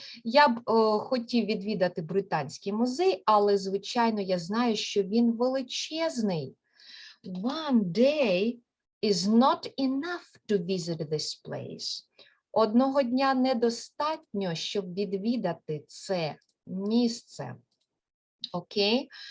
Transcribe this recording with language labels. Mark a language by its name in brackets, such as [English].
[Ukrainian] Я б хотів відвідати Британський музей, але, звичайно, я знаю, що він величезний. [English] One day is not enough to visit this place. [Ukrainian] Одного дня недостатньо, щоб відвідати це місце. Окей?